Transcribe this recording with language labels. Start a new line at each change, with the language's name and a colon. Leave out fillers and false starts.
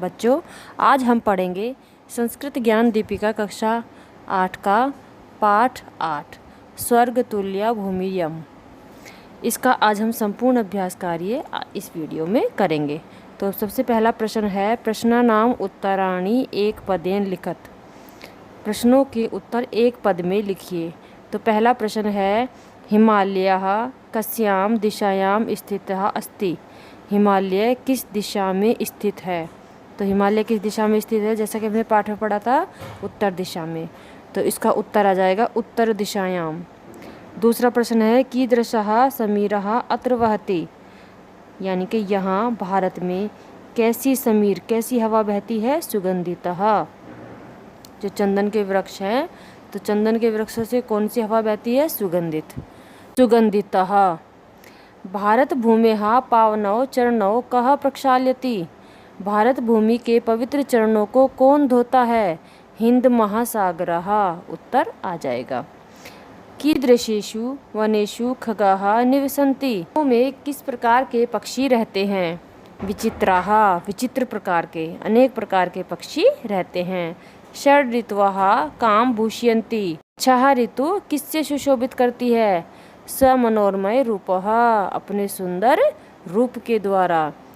Hindi: बच्चों, आज हम पढ़ेंगे संस्कृत ज्ञान दीपिका कक्षा 8 का पाठ 8 स्वर्ग तुल्य भूमियम। इसका आज हम संपूर्ण अभ्यास कार्य इस वीडियो में करेंगे। तो सबसे पहला प्रश्न है,
Sanskrit: प्रश्न नाम उत्तराणि एक पदेन लिखत।
Hindi: प्रश्नों के उत्तर एक पद में लिखिए। तो पहला प्रश्न है,
Sanskrit: हिमालयः कस्यां दिशायां स्थितः अस्ति।
Hindi: हिमालय किस दिशा में स्थित है। तो हिमालय किस दिशा में स्थित है, जैसा कि हमने पाठ में पढ़ा था, उत्तर दिशा में। तो इसका उत्तर आ जाएगा उत्तर दिशायां। दूसरा प्रश्न है,
Sanskrit: कीदृशः समीरः अत्र वहति।
Hindi: यानी कि यहाँ भारत में कैसी समीर, कैसी हवा बहती है, सुगंधितः। जो चंदन के वृक्ष हैं, तो चंदन के वृक्षों से कौन सी हवा बहती है, सुगंधित, सुगंधितः।
Sanskrit: भारत भूमेः पावनौ चरणौ कः प्रक्षाल्यति।
Hindi: भारत भूमि के पवित्र चरणों को कौन धोता है, हिंद महासागरः। उत्तर आ जाएगा।
Sanskrit: कीदृशेषु वनेषु खगाः निवसन्ति।
Hindi: में किस प्रकार के पक्षी रहते हैं, विचित्राः, विचित्र प्रकार के, अनेक प्रकार के पक्षी रहते हैं।
Sanskrit: षड् ऋतवः कां भूषयन्ति।
Hindi: छह ऋतु किससे सुशोभित करती है,
Sanskrit: समनोरमय रूपः,
Hindi: अपने सुंदर रूप के द्वारा।